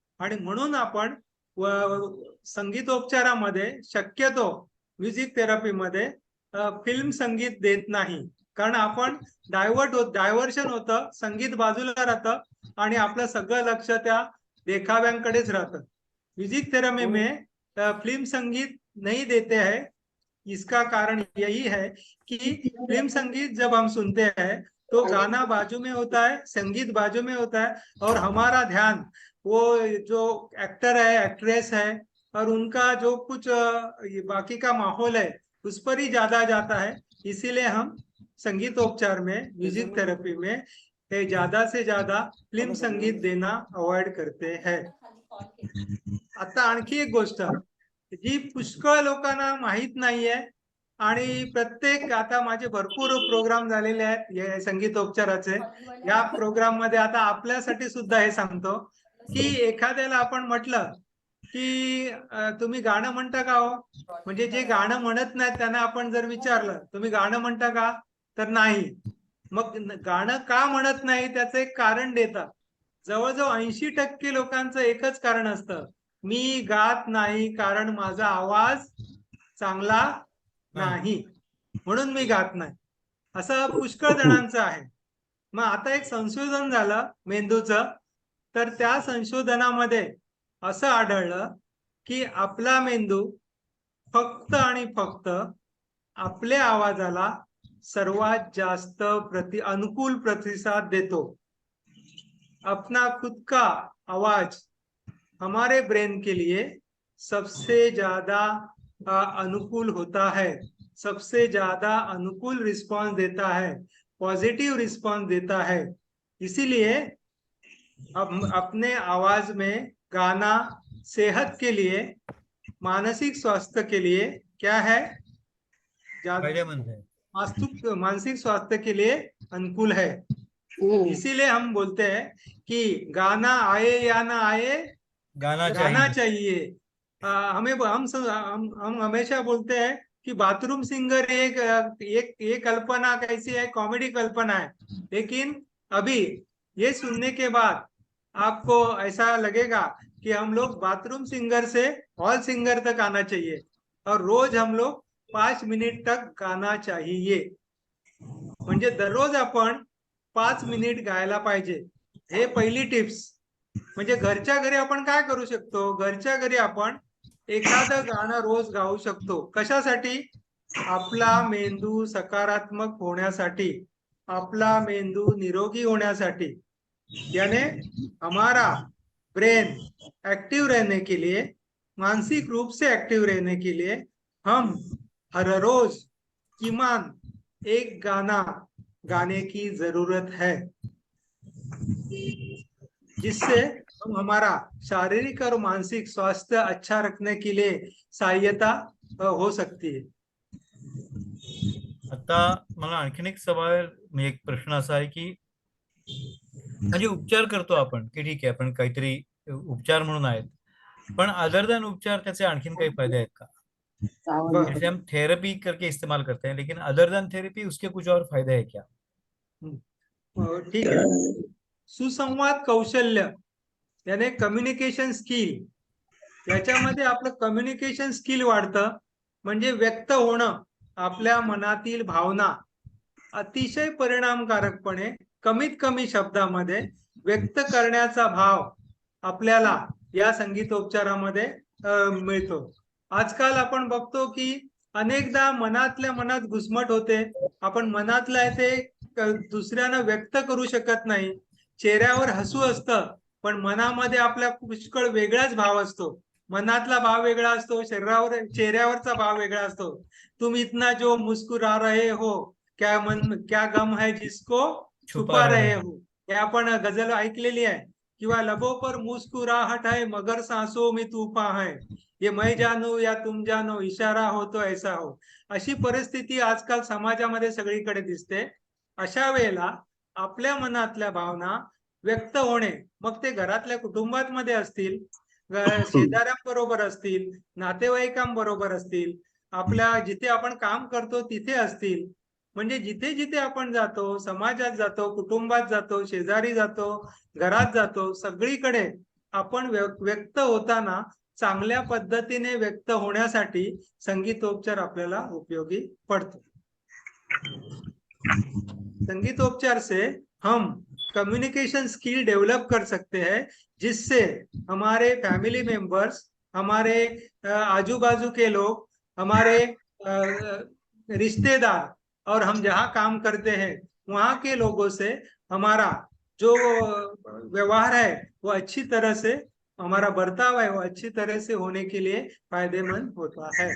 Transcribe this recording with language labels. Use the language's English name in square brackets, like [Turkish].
[Marathi] आणि म्हणून आपण संगीतोपचारामध्ये शक्यतो म्युझिक थेरपीमध्ये फिल्म संगीत देत नाही, कारण आपण डायव्हर्शन होतं, संगीत बाजूला राहतं आणि आपलं सगळं लक्ष त्या देखाव्यांकडेच राहतं. [Hindi] म्यूजिक थेरेपी में फिल्म संगीत नहीं देते हैं. इसका कारण यही है कि फिल्म संगीत जब हम सुनते हैं तो गाना बाजू में होता है, संगीत बाजू में होता है और हमारा ध्यान वो जो एक्टर है, एक्ट्रेस है और उनका जो कुछ बाकी का माहौल है उस पर ही ज्यादा जाता है. इसीलिए हम संगीतोपचार में, म्यूजिक थेरेपी में ज्यादा से ज्यादा फिल्म संगीत देना अवॉइड करते हैं. [Marathi] आता आणखी एक गोष्ट जी पुष्कळ लोकांना माहित नाहीये आणि प्रत्येक, आता माझे भरपूर प्रोग्राम झालेले आहेत संगीतोपचाराचे. या प्रोग्राम मध्ये आता आपल्यासाठी सुद्धा हे सांगतो की एखाद्याला आपण म्हटलं की तुम्ही गाणं म्हणता का हो, म्हणजे जे गाणं म्हणत नाहीत त्यांना आपण जर विचारलं तुम्ही गाणं म्हणता का, तर नाही. मग गाणं का म्हणत नाही त्याचं एक कारण देतात. जवळजवळ 80% लोकांचं एकच कारण असतं, मी गात नाही कारण माझा आवाज चांगला नाही म्हणून मी गात नाही. असं पुष्कळ जणांचं आहे. मग आता एक संशोधन झालं मेंदूचं, तर त्या संशोधनामध्ये असं आढळलं की आपला मेंदू फक्त आणि फक्त आपल्या आवाजाला सर्वात जास्त अनुकूल प्रतिसाद देतो. [Hindi] अपना खुद का आवाज हमारे ब्रेन के लिए सबसे ज्यादा अनुकूल होता है, सबसे ज्यादा अनुकूल रिस्पांस देता है, पॉजिटिव रिस्पांस देता है। इसीलिए अब अपने आवाज में गाना सेहत के लिए, मानसिक स्वास्थ्य के लिए क्या है, फायदेमंद है। मानसिक स्वास्थ्य के लिए अनुकूल है। इसीलिए हम बोलते हैं कि गाना आए या ना आए, गाना गाना चाहिए। चाहिए। हम हमेशा बोलते हैं कि बाथरूम सिंगर एक कल्पना कैसी है, कॉमेडी कल्पना है, लेकिन अभी ये सुनने के बाद आपको ऐसा लगेगा कि हम लोग बाथरूम सिंगर से हॉल सिंगर तक आना चाहिए और रोज हम लोग 5 मिनिट तक गाना चाहिए। [Marathi] म्हणजे दररोज आपण 5 मिनिट गायला पाहिजे। हे पहिली टिप्स। म्हणजे घरच्या घरी आपण काय करू शकतो, घरच्या घरी आपण एखादं गाणं रोज गाऊ शकतो। कशासाठी? आपला मेंदू सकारात्मक होण्यासाठी, आपला मेंदू निरोगी होण्यासाठी। [Hindi] यानी हमारा ब्रेन एक्टिव रहने के लिए, मानसिक रूप से एक्टिव रहने के लिए हम हर रोज किमान एक गाना गाने की जरूरत है, जिससे हम हमारा शारीरिक और मानसिक स्वास्थ्य अच्छा रखने के लिए सहायता हो सकती है। [Marathi] आता मला आणखीन एक सवाल, म्हणजे एक प्रश्न असा आहे की म्हणजे उपचार करतो आपण की ठीक आहे, आपण काहीतरी उपचार म्हणून आहेत, पण अदर देन उपचार त्याचे आणखीन काही फायदे आहेत का? [Hindi] जैसे हम थेरेपी करके इस्तेमाल करते हैं, लेकिन अदर देन थेरेपी उसके कुछ और फायदे हैं क्या? ठीक है। [Marathi] सुसंवाद कौशल्य यानी कम्युनिकेशन स्किल, याच्यामध्ये आपलं कम्युनिकेशन स्किल वाढतं। म्हणजे व्यक्त होणं, आपल्या मनातील भावना अतिशय परिणामकारकपणे कमीत कमी शब्दामध्ये व्यक्त करण्याचा भाव आपल्याला या संगीतोपचारामध्ये मिळतो। आजकाल आपण बघतो की अनेकदा मनातल्या मनात घुसमट होते, आपण मनातलं आहे ते दुसऱ्यांना व्यक्त करू शकत नाही। चेहऱ्यावर हसू असतं, पण मनामध्ये आपल्या पुष्कळ वेगळाच भाव असतो। मनातला भाव वेगळा असतो, चेहऱ्यावरचा भाव वेगळा असतो। [Hindi] तुम इतना जो मुस्कुरा रहे हो, क्या गम है जिसको छुपा रहे हो, [Marathi] हे आपण गझल ऐकलेली आहे। [Hindi] किंवा लबों पर मुस्कुराहट है मगर सांसों में तूफान है, ये मैं जानू या तुम जानो, इशारा हो तो ऐसा हो। [Marathi] अशी परिस्थिती आजकाल समाजामध्ये सगळीकडे दिसते। अशा वेळेला आपल्या मनातल्या भावना व्यक्त होणे, मग ते घरातल्या कुटुंबामध्ये असतील, शेजाऱ्यांबरोबर असतील, नातेवाईकांबरोबर असतील, आपल्या जिथे आपण काम करतो तिथे असतील, म्हणजे जिथे जिथे आपण जातो, समाजात जातो, कुटुंबात जातो, शेजारी जातो, घरात जातो, सगळीकडे आपण व्यक्त होताना चांगल्या पद्धतीने व्यक्त होण्यासाठी संगीतोपचार आपल्याला उपयोगी पडतो। [Hindi] संगीतोपचार से हम कम्युनिकेशन स्किल डेवलप कर सकते हैं, जिससे हमारे फैमिली मेंबर्स, हमारे आजू बाजू के लोग, हमारे रिश्तेदार और हम जहाँ काम करते हैं वहाँ के लोगों से हमारा जो व्यवहार है वो अच्छी तरह से, हमारा बर्ताव है वो अच्छी तरह से होने के लिए फायदेमंद होता है।